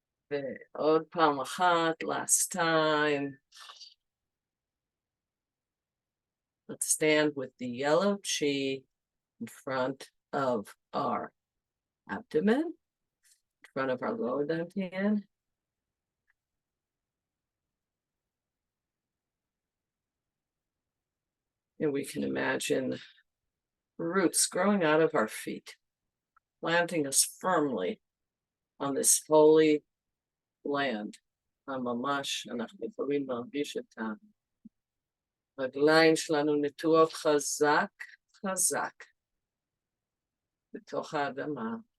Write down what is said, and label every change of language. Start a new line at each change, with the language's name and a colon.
Hebrew: ועוד פעם אחת,
English: last time. Let's stand with the yellow chi in front of our abdomen, in front of our lower dantian. And we can imagine roots growing out of our feet, planting us firmly on this holy land.
Hebrew: ממש, אנחנו יכולים להרגיש את הרגליים שלנו נטועות חזק, חזק, בתוך האדמה.